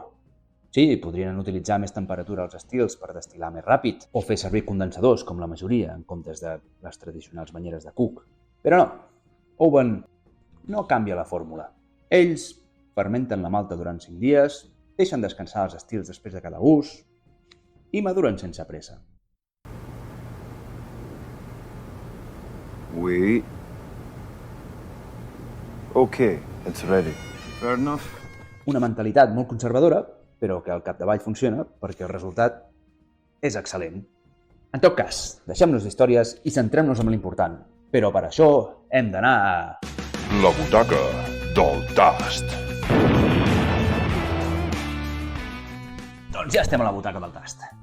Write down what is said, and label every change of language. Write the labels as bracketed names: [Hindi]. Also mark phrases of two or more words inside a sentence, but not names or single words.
[Catalan] Sí, podrien utilitzar més temperatura als estils per destil·lar més ràpid o fer servir condensadors, com la majoria, en comptes de les tradicionals banyeres de cuc. Però no, Oban no canvia la fórmula. Ells fermenten la malta durant 5 dies, deixen descansar els estils després de cada ús i maduren sense pressa. [English] Wait. Okay, it's ready. Fair enough. [Catalan] Una mentalitat molt conservadora, però que al capdavall funciona perquè el resultat és excel·lent. En tot cas, deixem-nos d'històries i centrem-nos en l'important. Però per això hem d'anar a... La butaca del tast. Doncs ja estem a la butaca del tast.